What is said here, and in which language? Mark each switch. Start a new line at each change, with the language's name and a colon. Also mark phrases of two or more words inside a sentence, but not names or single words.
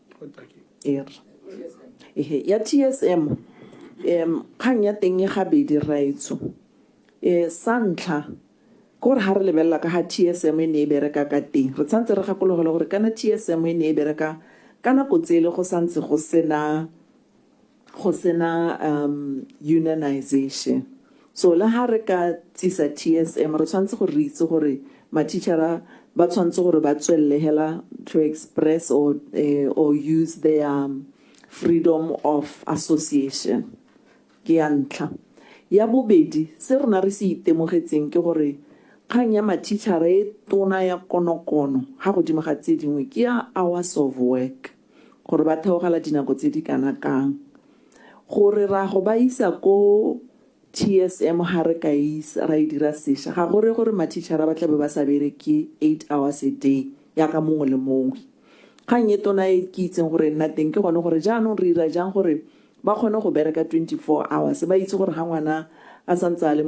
Tswana: ya TSM kgang ya teng e gabedi raetso sa ntlha gore ha re lebella ka ha TSM e ne e bereka ka teng re tshwanetse re gakologela gore kana TSM e ne e bereka ka nako tsele go santse go sena unionization so le ha re ka tsisa TSM re tshwanetse go re itse gore ma-teachera ba tshwanetse gore ba tswelle hela
English: to express or use their freedom of association
Tswana: ke ya ntlha ya bobedi se rona re se itemogetseng ke gore kgang ya ma-teachera e tona ya konokono ga godimo ga tse dingwe ke ya hours of work gore ba theogela dinako tse di kana kang gore ra go ba isa ko TSM ha re ka isa ra dira sesha ga gore ma-teachera ba tlabe ba sa bereke
English: 8 hours a day
Tswana: ya ka mongwe le mongwe kgang e tona e ke itseng gore nna teng ke gone gore jaanong re ira jang gore ba kgone go bereka 24 hours ba itse gore ga ngwana a santse a le